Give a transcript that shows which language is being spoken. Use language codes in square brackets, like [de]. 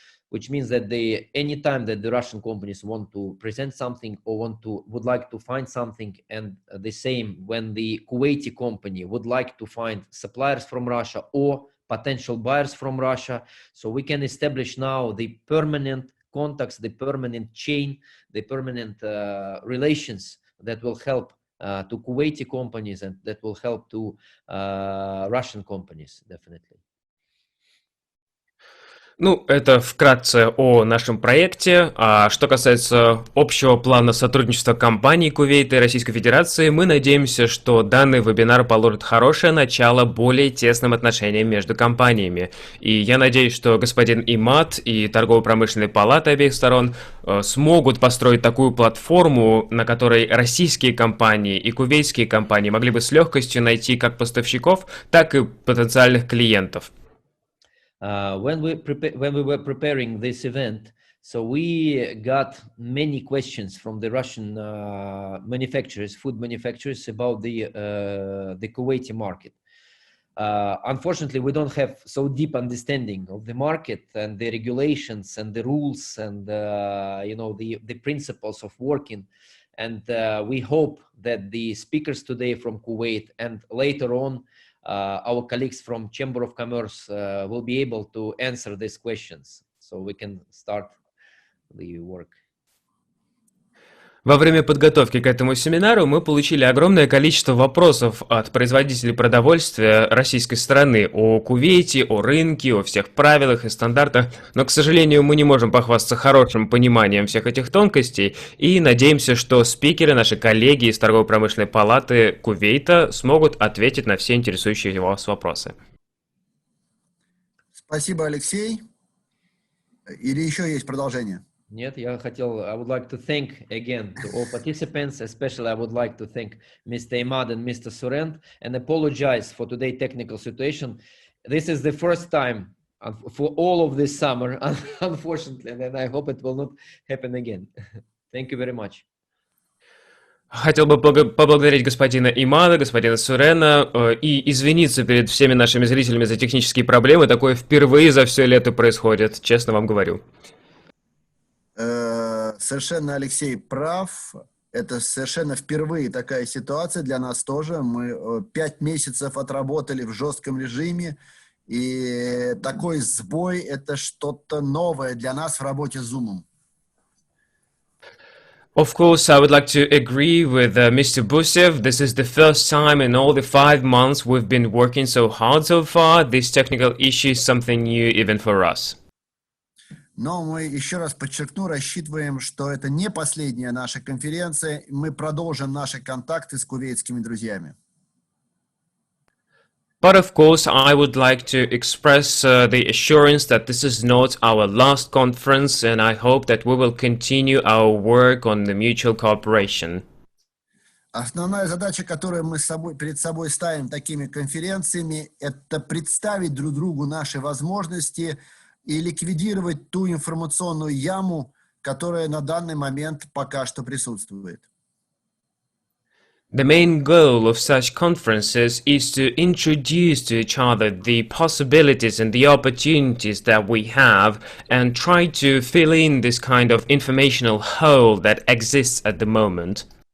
[en] which means that anytime that the Russian companies want to present something or would like to find something, and the same when the Kuwaiti company would like to find suppliers from Russia or potential buyers from Russia. So we can establish now the permanent contacts, the permanent chain, the permanent relations that will help to Kuwaiti companies and that will help to Russian companies, definitely. [ru] Ну, это вкратце о нашем проекте. А что касается общего плана сотрудничества компаний Кувейта и Российской Федерации, мы надеемся, что данный вебинар положит хорошее начало более тесным отношениям между компаниями. И я надеюсь, что господин Имад и торгово-промышленные палаты обеих сторон смогут построить такую платформу, на которой российские компании и кувейтские компании могли бы с легкостью найти как поставщиков, так и потенциальных клиентов. [en] When we were preparing this event, so we got many questions from the Russian manufacturers, food manufacturers, about the Kuwaiti market. Unfortunately, we don't have so deep understanding of the market and the regulations and the rules and the principles of working. And we hope that the speakers today from Kuwait and later on our colleagues from Chamber of Commerce will be able to answer these questions, so we can start the work. [ru] Во время подготовки к этому семинару мы получили огромное количество вопросов от производителей продовольствия российской стороны о Кувейте, о рынке, о всех правилах и стандартах, но, к сожалению, мы не можем похвастаться хорошим пониманием всех этих тонкостей и надеемся, что спикеры, наши коллеги из торгово-промышленной палаты Кувейта смогут ответить на все интересующие вас вопросы. Спасибо, Алексей. Или еще есть продолжение? Нет, [en] I would like to thank again to all participants, especially I would like to thank Mr. Imad and Mr. Surend and apologize for today's technical situation. This is the first time for all of this summer, unfortunately, and I hope it will not happen again. Thank you very much. [ru] Хотел бы поблагодарить господина Имада, господина Сурена и извиниться перед всеми нашими зрителями за технические проблемы. Такое впервые за все лето происходит, честно вам говорю. Совершенно Алексей прав. Это совершенно впервые такая ситуация для нас тоже. Мы 5 месяцев отработали в жестком режиме, и такой сбой – это что-то новое для нас в работе с Zoom. [en] Of course, I would like to agree with Mr. Busev. This is the first time in all the 5 months we've been working so hard so far. This technical issue is something new even for us. [ru] Но мы, еще раз подчеркну, рассчитываем, что это не последняя наша конференция. Мы продолжим наши контакты с кувейтскими друзьями. [en] But of course, I would like to express the assurance that this is not our last conference, and I hope that we will continue our work on the mutual cooperation. [ru] Основная задача, которую мы перед собой ставим такими конференциями, это представить друг другу наши возможности и ликвидировать ту информационную яму, которая на данный момент пока что присутствует. [en] The main goal of such conferences is to introduce to each other the possibilities and the opportunities that we have and try to fill in this kind of informational hole that exists at the moment.